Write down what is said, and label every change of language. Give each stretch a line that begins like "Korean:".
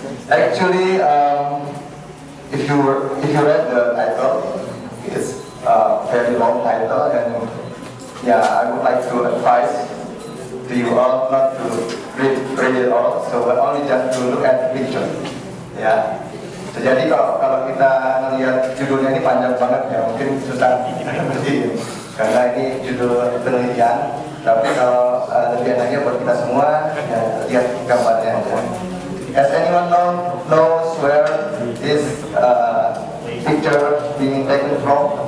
English: Actually, if you read the title, it's a very long title, and yeah, I would like to advise to you all not to read it all, so only just to look at the picture.
Indonesian: Ya. Jadi kalau kita melihat judulnya ini panjang banget ya, mungkin susah berdiri karena ini judul penelitian. Tapi kalau lebih enaknya buat kita semua, ya, lihat gambarnya.
English: As anyone knows where this picture being taken from?